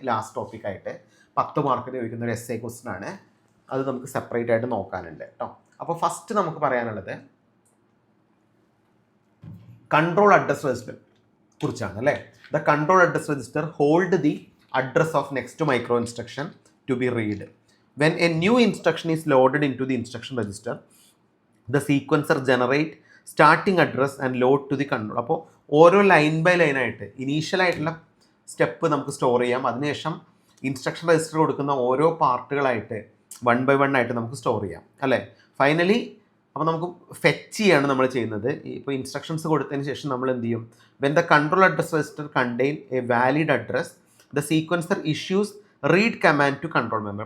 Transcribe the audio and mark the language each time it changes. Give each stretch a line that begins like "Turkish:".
Malayalam: Last ടോപ്പിക്കായിട്ട് 10 മാർക്കിന് ചോദിക്കുന്ന ഒരു essay ക്വസ്റ്റൻ ആണ്. അത് നമുക്ക് സെപ്പറേറ്റ് ആയിട്ട് നോക്കാനുണ്ട് കേട്ടോ. അപ്പോൾ ഫസ്റ്റ് നമുക്ക് പറയാനുള്ളത് കൺട്രോൾ അഡ്രസ് രജിസ്റ്റർ കുറിച്ചാണ് അല്ലേ.
English: The control address register hold the address of next micro instruction to be read. When a new instruction is loaded into the instruction register, the sequencer generate starting address and load to the control.
Malayalam: അപ്പോൾ ഓരോ line by line ആയിട്ട് ഇനീഷ്യലായിട്ടുള്ള step നമുക്ക് store ചെയ്യാം. അതിനുശേഷം instruction register കൊടുക്കുന്ന ഓരോ പാർട്ടുകളായിട്ട് 1 by 1 ആയിട്ട് നമുക്ക് സ്റ്റോർ ചെയ്യാം അല്ലേ. ഫൈനലി അപ്പോൾ നമുക്ക് ഫെച്ച് ചെയ്യാണ് നമ്മൾ ചെയ്യുന്നത്. ഇപ്പോൾ ഇൻസ്ട്രക്ഷൻസ് കൊടുത്തതിന് ശേഷം നമ്മൾ എന്ത് ചെയ്യും,
English: When the control address register contain a valid address, the sequencer issues read command to control memory.